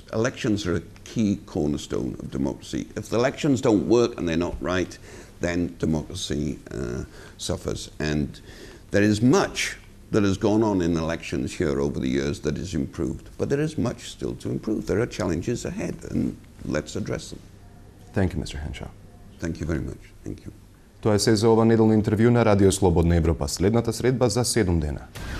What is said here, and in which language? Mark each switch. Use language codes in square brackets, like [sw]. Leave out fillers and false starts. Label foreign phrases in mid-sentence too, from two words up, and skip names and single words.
[en] Elections are a key cornerstone of democracy. If the elections don't work and they're not right, then democracy suffers. And there is much that has gone on in elections here over the years that is improved, but there is much still to improve. There are challenges ahead, and let's address them. Thank you, Mr. Hensho. Thank you very much. Thank you. [mk] Тоа е се за ова неделно интервју на Радио Слободна Европа. Следната средба за 7 дена.